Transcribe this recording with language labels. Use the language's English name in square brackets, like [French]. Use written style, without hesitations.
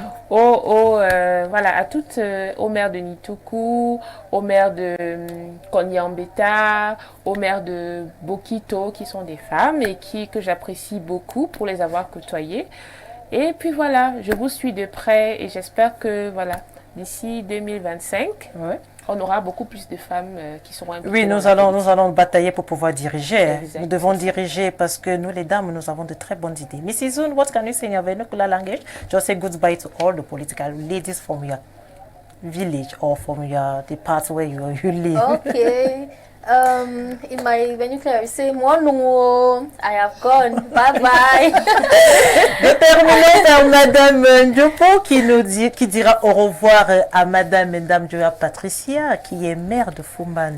[French] OO, voilà, à toutes, au maire de Nituku, au maire de Konyambeta, au maire de Bokito, qui sont des femmes et que j'apprécie beaucoup pour les avoir côtoyées. Et puis voilà, je vous suis de près et j'espère que voilà, d'ici 2025, on aura beaucoup plus de femmes qui seront impliquées. Oui, nous allons batailler pour pouvoir diriger. Exactement. Nous devons diriger parce que nous, les dames, nous avons de très bonnes idées. [English] Mrs. Zoon, what can you say in your vernacular language? Just say goodbye to all the political ladies from your village or from the part where you live. Okay. In my vernacular, I say, I have gone. Bye bye. [French] De terminer par Madame Ndjopo qui dira au revoir à Madame Ndjoya Patricia qui est maire de Fumban.